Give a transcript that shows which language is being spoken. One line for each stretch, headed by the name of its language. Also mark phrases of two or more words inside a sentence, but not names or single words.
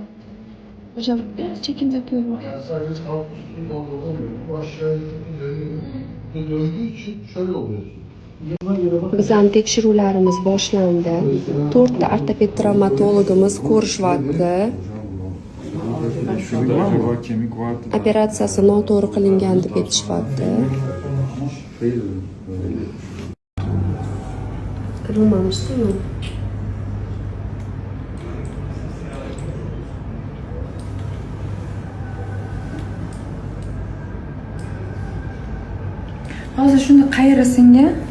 Turkish: Hocam biraz çekim yapıyorum. Yani sadece alt üstü doldurulmuyor. Bu aşağıya döndüğü için şöyle oluyorsun.
Uzbek: Bizning tekshiruvlarimiz boshlandi. 4 ta ortoped travmatologimiz ko'rishyapti.
Turkish: Şurada acaba kemik vardı.
Uzbek: Operatsiyasi noto'g'ri qilingan deb aytishyapti.
Turkish: Kırılmamıştı-yu.
Uzbek: Hozir shunda qayeri singan?